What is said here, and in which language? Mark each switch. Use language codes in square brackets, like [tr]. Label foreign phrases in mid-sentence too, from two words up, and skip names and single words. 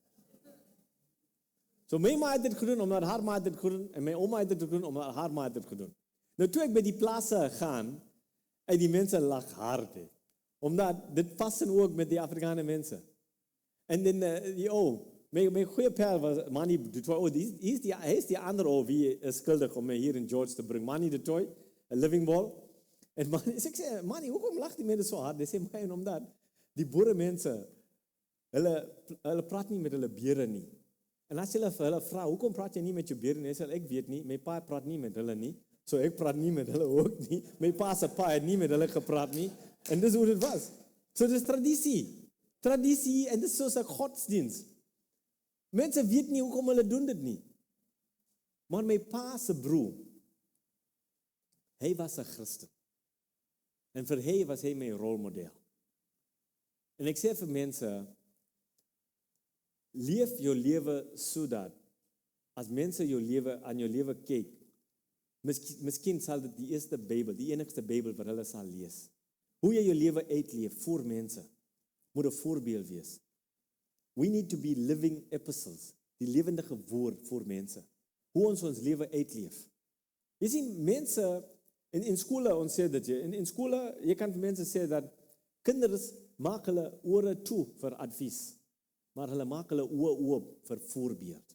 [af] So my ma het dit gedoen omdat haar ma het dit gedoen en my oma het dit gedoen omdat haar ma het dit gedoen. Nou toe ek by die plase gaan, en die mense lag hard, omdat dit pas ook met die Afrikaanse mense. En dan my goeie pijl was Manny du Toit. [nl] Hij is die andere wie is schuldig om mij hier in George te brengen. Manny du Toit, een [en] living ball. [nl] En Manny, ik zei, Manny, hoekom lacht die mensen zo hard? Hij zei, man, omdat die boerenmensen, hulle praat niet met hulle beren nie. En als je hulle vraagt, hoekom praat je niet met je beren? Hij zei, ik weet niet, mijn pa praat niet met hulle nie. So ik praat niet met hulle ook niet. Mijn pa se pa het niet met hulle gepraat nie. [af] En dis hoe het was. So dis traditie. Traditie en dis soos 'n godsdienst. Mense weet nie hoekom hulle doen dit nie. Maar my pa se broer, hy was 'n Christen. En vir hy was hy my rolmodel. En ek sê vir mense, leef jou lewe sodat as mense aan jou lewe kyk, miskien sal dit die eerste Bybel, die enigste Bybel wat hulle sal lees. Hoe jy jou lewe uitleef voor mense, moet 'n voorbeeld wees. [en] We need to be living epistles, [af] die lewendige woord voor mense. Hoe ons lewe uitleef. Jy sien, mense, in skole, ons sê dit, in skole, jy kan vir mense sê dat kinders maak hulle ore toe vir advies, maar hulle maak hulle oë oop vir voorbeeld.